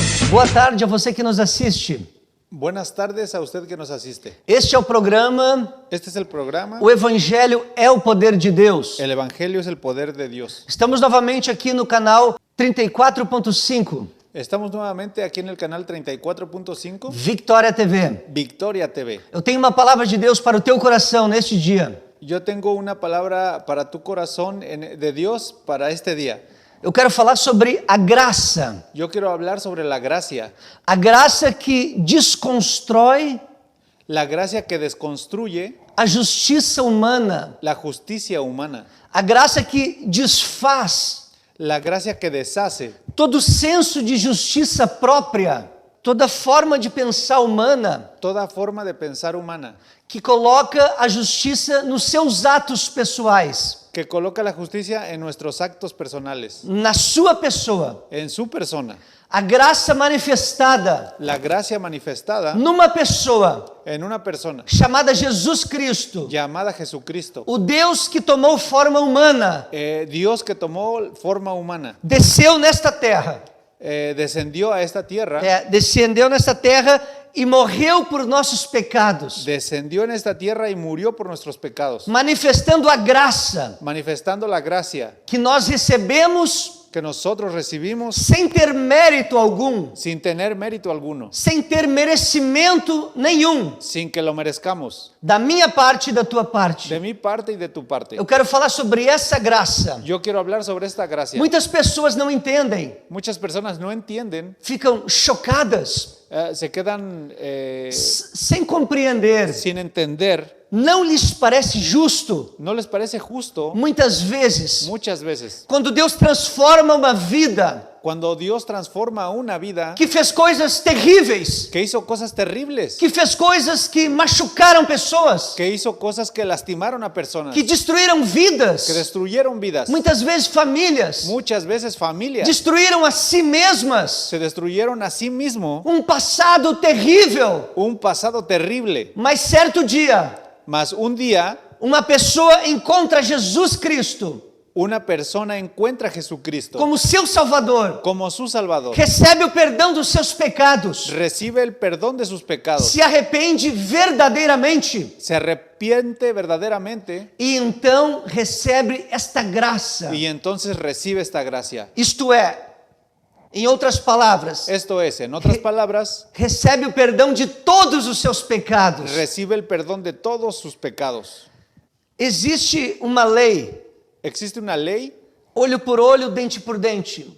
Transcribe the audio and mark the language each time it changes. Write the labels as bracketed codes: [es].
[pt] Boa tarde a você que nos assiste. [es] Buenas tardes a usted que nos asiste. [pt] Este é o programa [es] Este es el programa. [pt] O Evangelho é o Poder de Deus. [es] El Evangelio es el poder de Dios. [pt] Estamos novamente aqui no canal 34.5, [es] Estamos nuevamente aquí en el canal 34.5, [pt] Victoria TV. [es] Victoria TV. [pt] Eu tenho uma palavra de Deus para o teu coração neste dia. [es] Yo tengo una palabra para tu corazón de Dios para este día. [pt] Eu quero falar sobre a graça. [es] Yo quiero hablar sobre la gracia. [pt] A graça que desconstrói [es] La gracia que desconstruye [pt] a justiça humana. [es] la justicia humana. [pt] A graça que desfaz [es] La gracia que deshace [pt] todo senso de justiça própria, toda forma de pensar humana, [es] toda forma de pensar humana. [pt] que coloca a justiça nos seus atos pessoais, [es] Que coloca la justicia en nuestros actos personales. [pt] na sua pessoa. [es] En su persona. [pt] A graça manifestada [es] La gracia manifestada [pt] numa pessoa [es] en una persona [pt] chamada Jesus Cristo, [es] llamada Jesucristo. [pt] o Deus que tomou forma humana, [es] Dios que tomó forma humana, [pt] desceu nesta terra, [es] descendió a esta tierra, [pt] descendeu nesta terra e morreu por nossos pecados, [es] descendió en esta tierra y murió por nuestros pecados, [pt] manifestando a graça [es] manifestando la gracia [pt] que nós recebemos [es] que nosotros recibimos [pt] sem ter mérito algum, [es] sin tener mérito alguno, [pt] sem ter merecimento nenhum, [es] sin que lo merezcamos, [pt] da minha parte e da tua parte. [es] de mi parte y de tu parte. [pt] Eu quero falar sobre essa graça. [es] Yo quiero hablar sobre esta gracia. [pt] Muitas pessoas não entendem, [es] Muchas personas no entienden, [pt] ficam chocadas, [es] se quedan [pt] sem compreender. [es] sin entender, [pt] Não lhes parece justo, [es] no les parece justo [pt] muitas vezes, [es] muchas veces. [pt] quando Deus transforma uma vida [es] Cuando Dios transforma una vida [pt] que fez coisas terríveis, [es] que hizo cosas terribles, [pt] que fez coisas que machucaram pessoas, [es] que hizo cosas que lastimaron a personas, [pt] que destruíram [es] que [pt] vidas, [es] destruyeron vidas, [pt] muitas vezes famílias, [es] muchas veces familias, [pt] destruíram a si mesmas, [es] se destruyeron a sí mismo, [pt] passado terrível. [es] un pasado terrible. [pt] Mas certo dia, [es] Mas un día [pt] uma pessoa encontra Jesus Cristo [es] una persona encuentra a Jesucristo [pt] como seu Salvador, [es] como su Salvador, [pt] recebe o perdão dos seus pecados, [es] recibe el perdón de sus pecados, [pt] se arrepende verdadeiramente [es] se arrepiente verdaderamente [pt] e então recebe esta graça. [es] y entonces recibe esta gracia. [pt] Isto é, em outras palavras, [es] Esto es, en otras palabras, [pt] recebe o perdão de todos os seus pecados. [es] recibe el perdón de todos sus pecados. [pt] Existe uma lei, [es] Existe una ley, [pt] olho por olho, dente por dente.